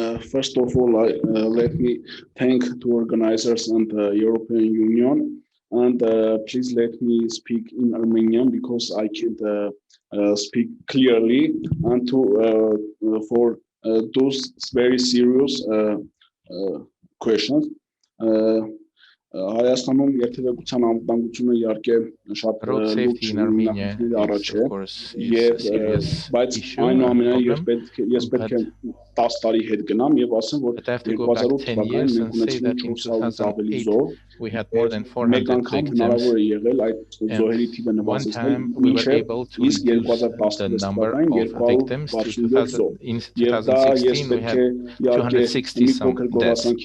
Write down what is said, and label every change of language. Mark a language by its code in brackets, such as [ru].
[en] First of all, let me thank the organizers and the European Union. And please let me speak in Armenian because I can't speak clearly. And for those very serious questions. [hy] Հայաստանում երթևեկության անվտանգությունը իհարկե շատ լուրջ հիմնախնդիրների առաջ է եւ բայց այնուամենայնիվ ես պետք է 10 տարի հետ գնամ եւ ասեմ որ 2008 թվականին մենք ունեցինք 400-ից ավելի զոհ [en] we had more than 400 victims, and one time we were able to reduce the number of victims. In 2016 we had 260 some deaths.